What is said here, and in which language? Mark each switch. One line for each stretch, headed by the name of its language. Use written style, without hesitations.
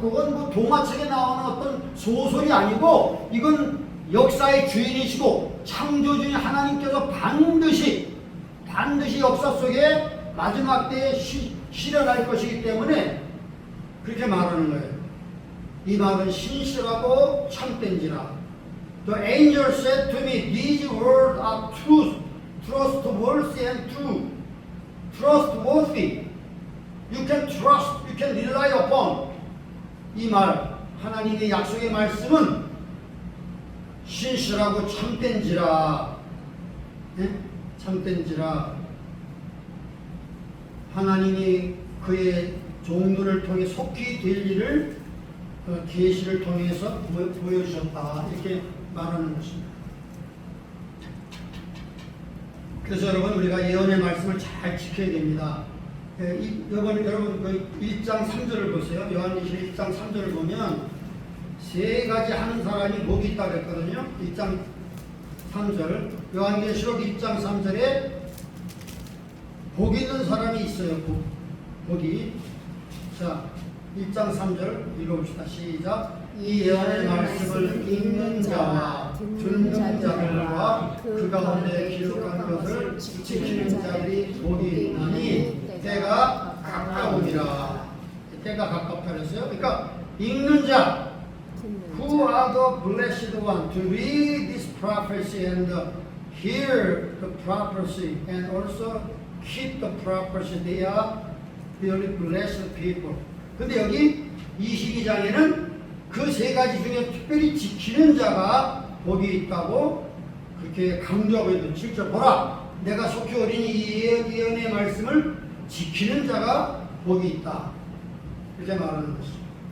Korean: 그건 뭐 동화책에 나오는 어떤 소설이 아니고 이건 역사의 주인이시고 창조주인 하나님께서 반드시 역사 속에 마지막 때에 실현할 것이기 때문에 그렇게 말하는 거예요. 이 말은 신실하고 참된지라.
English: The angel said to me, these words are truth, trustworthy and true. Trustworthy. You can trust, you can rely upon.
Korean: 이 말, 하나님의 약속의 말씀은 신실하고 참된지라. 네? 참된지라. 하나님이 그의 종들을 통해 속히 될 일을 계시를 통해서 보여주셨다. 이렇게 말하는 것입니다. 그래서 여러분 우리가 예언의 말씀을 잘 지켜야 됩니다. 여러분 그 1장 3절을 보세요. 요한계시록 1장 3절을 보면 세 가지 하는 사람이 복이 있다고 했거든요. 1장 3절 요한계시록 1장 3절에 복 있는 사람이 있어요. 복이. 자 1장 3절 읽어봅시다. 시작. 이 예언의 말씀을 읽는 자와 듣는 자들과 그 가운데 기록한 것을 지키는 자들이 복이 있나니 때가 가까우니라. 때가 가깝다 그랬어요. 그러니까 읽는 자
English: Who are the blessed one to read this prophecy and hear the prophecy and also keep the prophecy? They are really blessed people.
Korean: 근데 여기 22장에는 그 세 가지 중에 특별히 지키는 자가 복이 있다고 그렇게 강조하고 있는 7절 보라 내가 속히 오리니 이 예언의 말씀을 지키는 자가 복이 있다. 이렇게 말하는 것입니다.